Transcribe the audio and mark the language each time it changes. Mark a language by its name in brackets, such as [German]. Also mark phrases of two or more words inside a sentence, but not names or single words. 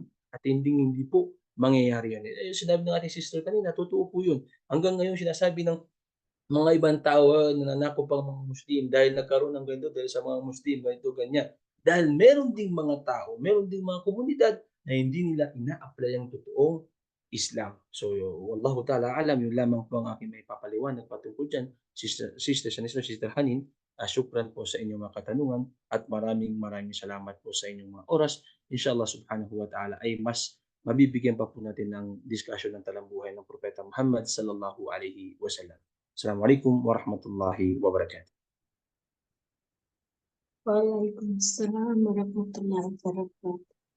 [Filipino] At hindi po mangyayari yan. Sinabi ng ating sister kanina, totoo po yun. Hanggang ngayon sinasabi ng mga ibang tao na nanakop ang mga Muslim dahil nagkaroon ng ganito dahil sa mga Muslim, ganito, ganyan. Dahil meron ding mga tao, meron ding mga komunidad na hindi nila ina-apply ang totoong Islam. So, [Arabic] والله تعالى أعلم, [Filipino] yun lamang po ang aking may papaliwanag patungkol dyan. Sister Hanin, syukran po sa inyong mga katanungan at maraming salamat po sa inyong mga oras. [Arabic] إن شاء الله سبحانه وتعالى [Filipino] ay mas mabibigyan pa po natin ng discussion ng talambuhay ng Propeta Muhammad [Arabic] صلى الله عليه وسلم. السلام عليكم ورحمة الله وبركاته. وعليكم السلام ورحمة الله وبركاته.